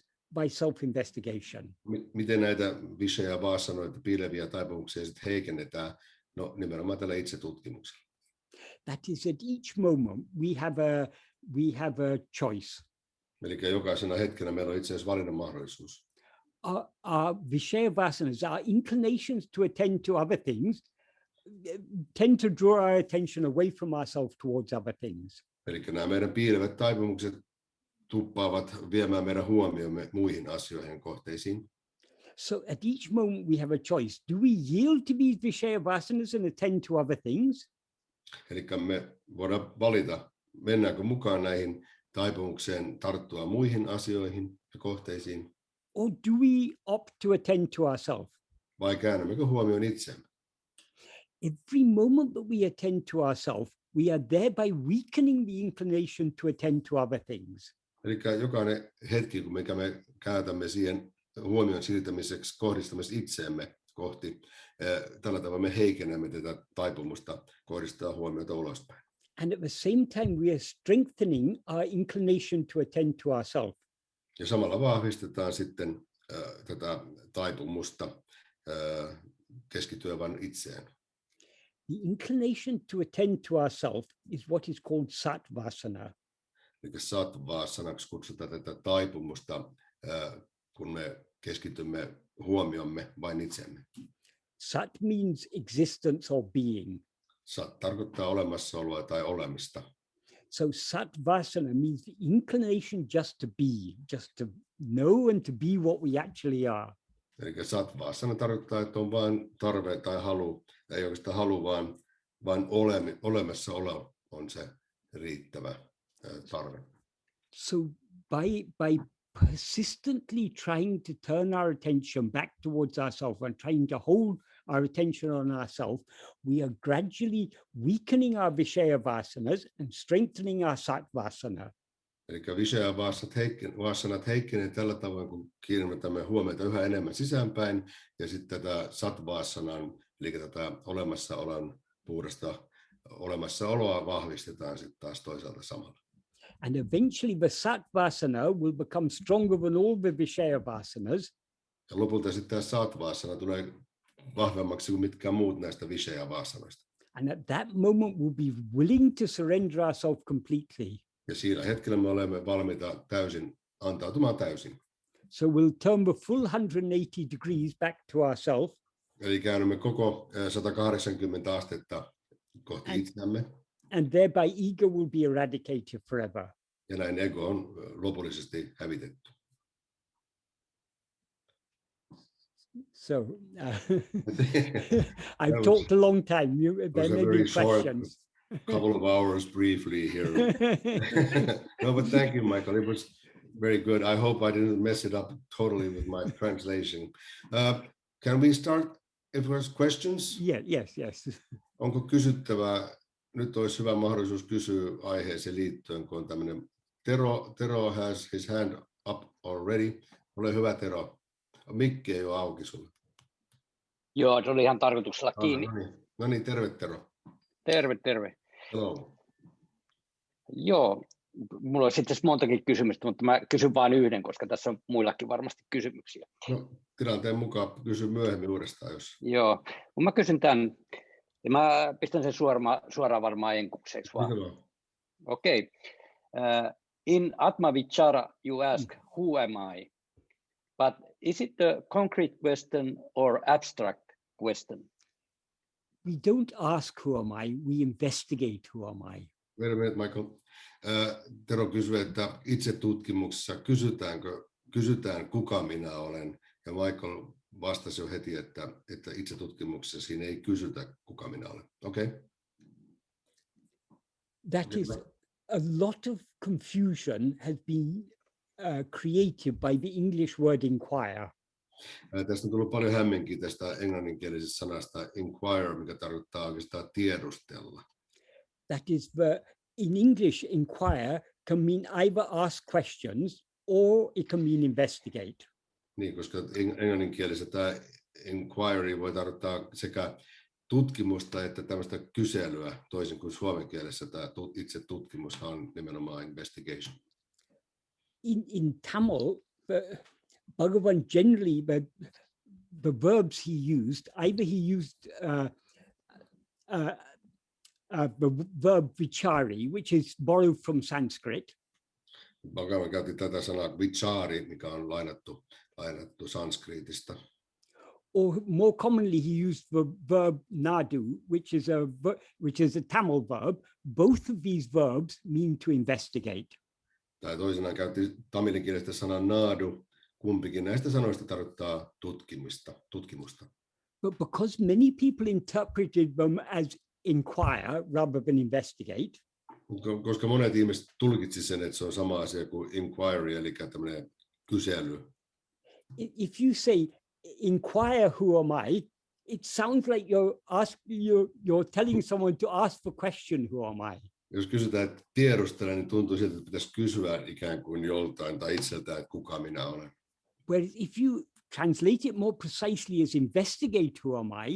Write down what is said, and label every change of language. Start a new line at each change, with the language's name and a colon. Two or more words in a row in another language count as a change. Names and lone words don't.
English: By self-investigation.
Finnish: Miten näitä Vishaya Vasanoita, piileviä taipumuksia sitten heikennetään? No nimenomaan tällä itsetutkimuksella.
English: That is, at each moment we have a choice.
Finnish: Eli jokaisena hetkenä meillä on itse asiassa valinnan mahdollisuus.
English: Our Vishaya Vasanas, our inclinations to attend to other things, tend to draw our attention away from ourselves towards other things.
Finnish: Eli nämä meidän piilevät taipumukset tuppaavat viemään meidän huomiomme muihin asioihin kohteisiin.
English: So at each moment we have a choice. Do we yield to these Vishaya Vasanas and attend to other things?
Finnish: Eli me voidaan valita, mennäänkö mukaan näihin taipumukseen tarttua muihin asioihin ja kohteisiin.
English: Or do we opt to attend to ourselves?
Finnish: Vai käännämmekö huomioon itseämme?
English: Every moment that we attend to ourselves, we are thereby weakening the inclination to attend to other things.
Finnish: Eli jokainen hetki, kun mikä me käytämme siihen huomion siirtämiseksi, kohdistamassa itseemme kohti, tällä tavalla me heikennämme tätä taipumusta kohdistaa huomiota ulospäin.
English: And at the same time, we are strengthening our inclination to attend to ourselves.
Finnish: Ja samalla vahvistetaan sitten tätä taipumusta keskittyä vain itseen.
English: The inclination to attend to ourselves is what is called Satvasana.
Finnish: Eli Satvasanaksi kutsutaan tätä taipumusta, kun me keskitymme huomiomme vain itseemme.
English: Sat means existence or being.
Finnish: Sat tarkoittaa olemassaoloa tai olemista.
English: So Satvasana means the inclination just to be, just to know and to be what we actually are.
Finnish: Eli Satvasana tarkoittaa, että on vain tarve tai halu, ei oikeastaan halu, vaan olemassaolo on se riittävä tarve.
English: So by persistently trying to turn our attention back towards ourselves and trying to hold our attention on ourselves, we are gradually weakening our Vishaya Vasanas and strengthening our Satvasana.
Finnish: Eli Vishaya Vasanat heikkenee tällä tavoin, kun kiinnitämme huomiota yhä enemmän sisäänpäin, ja sitten tätä Satvasanan, eli tätä olemassaolon puhdasta olemassaoloa vahvistetaan sitten taas toisaalta samalla.
English: And eventually the Satvasana will become stronger than all the Vishaya Vasanas.
Finnish: Ja lopulta sitten tämä Satvasana tulee vahvemmaksi kuin mitkään muut näistä Vishaya Vasanoista.
English: And at that moment we'll be willing to surrender ourselves completely.
Finnish: Ja siinä hetkellä me olemme valmiita antautumaan täysin.
English: So we'll turn the full 180 degrees back to ourselves.
Finnish: Eli käännymme koko 180 astetta kohti itseämme.
English: And thereby ego will be eradicated forever.
Finnish: Ja näin ego on lopullisesti hävitetty.
English: So I've talked a long time. There may be questions. Couple of hours briefly here. No, but thank you, Michael. It was very good. I hope I didn't mess it up totally with my translation. Can we start if there's questions? Yeah, yes.
Finnish: Onko kysyttävää? Nyt olisi hyvä mahdollisuus kysyä aiheeseen liittyen, kun on tämmöinen
English: Tero has his hand up already.
Finnish: Ole hyvä, Tero. Mikki ei ole auki sulle. Joo, se oli ihan tarkoituksella kiinni. No niin, terve Tero. Terve.
English: Hello.
Finnish: Joo, mulla on sitten montakin kysymystä, mutta mä kysyn vain yhden, koska tässä on muillakin varmasti kysymyksiä. No, tilanteen mukaan kysy myöhemmin uudestaan, jos... Joo, kun mä kysyn tämän, ja mä pistän sen suoraan varmaan enkukseksi vaan. Okei.
English: In Atma Vichara you ask, who am I? But is it a concrete question or abstract question? We don't ask who am I, we investigate who am I. Wait a minute, Michael.
Finnish: Tero kysyy, että itsetutkimuksessa kysytään kuka minä olen, ja Michael vastasi jo heti, että itsetutkimuksessa siinä ei kysytä kuka minä olen.
English: Okay? That is, a lot of confusion has been created by the English word inquire.
Finnish: Tästä on tullut paljon hämminkiä tästä englanninkielisestä sanasta inquire, mikä tarkoittaa oikeastaan tiedustella.
English: That is, in English, inquire can mean either ask questions or it can mean investigate.
Finnish: Niin, koska englanninkielisessä tämä inquiry voi tarkoittaa sekä tutkimusta että tämmöistä kyselyä, toisin kuin suomen kielessä tämä itse tutkimus on nimenomaan investigation.
English: In Tamil, Bhagavan generally, the verbs he used, either he used the verb vichari, which is borrowed from Sanskrit.
Finnish: Bhagavan käytti tätä sanaa vichari, mikä on lainattu sanskritista.
English: Or more commonly he used the verb nadu, which is a Tamil verb. Both of these verbs mean to investigate.
Finnish: Tai toisinaan käytti tamilin kielestä sanaa nadu. Kumpikin näistä sanoista tarkoittaa tutkimusta.
English: But because many people interpreted them as inquire rather than investigate.
Finnish: Koska monet ihmiset tulkitsi sen, että se on sama asia kuin inquiry, eli tämmöinen kysely.
English: If you say inquire who am I, it sounds like you're telling someone to ask the question who am I.
Finnish: Jos kysytään, että tiedustele, niin tuntuu siltä, että pitäisi kysyä ikään kuin joltain tai itseltään, että kuka minä olen.
English: Whereas if you translate it more precisely as investigate who am I,